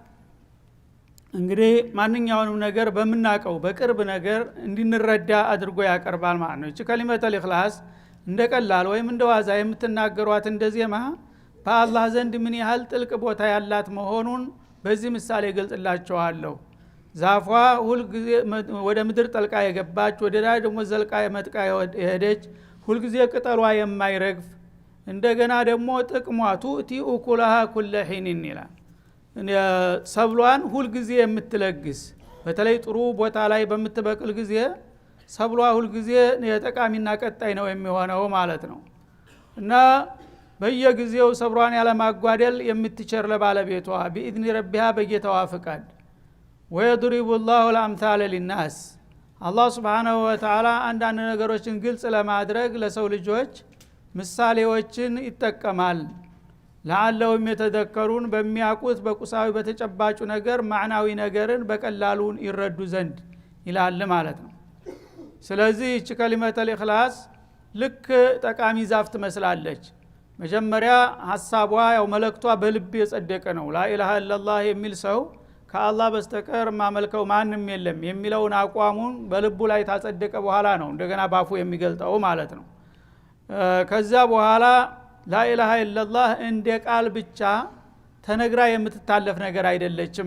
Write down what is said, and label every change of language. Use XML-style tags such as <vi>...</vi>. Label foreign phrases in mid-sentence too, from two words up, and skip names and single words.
<am>እንግዲህ ማንኛውንም ነገር በመናቀው በቅርብ ነገር እንድንረዳ አድርጎ ያቀርባል ማለት ነው። እቺ</am> <ar>كلمة الإخلاص</ar> <am>እንደቀላል ወይም እንደዋዛ የምትናገሯት እንደዚህማ በአላህ ዘንድ ምን ያህል ጥልቅ ቦታ ያላት መሆኑን በዚህ ምሳሌ ገልጽላችኋለሁ። ዛፏ ሁል ጊዜ ወደ ምድር ጠልቃ የገባች ወደ ላይ ደግሞ ዘልቃ የመጥቃ የሄደች ሁል ጊዜ ቅጠሏ የማይረግፍ እንደገና ደግሞ ጥቅሟቱ</am> <ar>أكلها كل حين</ar> <am>ይላል። ሰብሏን ሁል ጊዜ የምትለግስ በተለይ ጥሩ ቦታ ላይ በምትበቅል ጊዜ ሰብሏ ሁል ጊዜ የጠቃሚና ቀጣይ ነው የሚሆነው ማለት ነው። እና በየጊዜው ሰብሯን ያለማጓደል የምትቸር ለባለቤቷ</am> <ar>بإذن ربها</ar> <am>በጌታዋ ፍቃድ።</am> <ar>ويضرب الله الأمثال للناس</ar> <am>አላህ</am> <ar>سبحانه وتعالى</ar> <am>አንዳንድ ነገሮችን ግልጽ ለማድረግ ለሰው ልጆች ምሳሌዎችን ይጠቀማል። ለዓለውም የተደከሩን በሚያቁት በቁሳዊ በተጨባጩ ነገር ማዕናዊ ነገርን በቀላሉ ይረዱ ዘንድ ይላል ማለት ነው። ስለዚህ እቺ</am> <ar>كلمة الإخلاص</ar> <am>ልክ ጠቃሚ ዛፍ ትመስላለች። መጀመሪያ ሐሳቧ ያው መልእክቷ በልብ የጸደቀ ነው።</am> <ar>لا إله إلا الله</ar> <am>የሚል ሰው ከአላህ በስተቀር ማመልከው ማንም የለም የሚለውን አቋሙን በልቡ ላይ ታጸደቀ በኋላ ነው እንደገና ባፉ የሚገልጠው ማለት ነው። ከዛ በኋላ</am> <ar>لا إله إلا الله</ar> <am>እንደ ቃል ብቻ ተነግራ የምትታለፍ ነገር አይደለችም</am>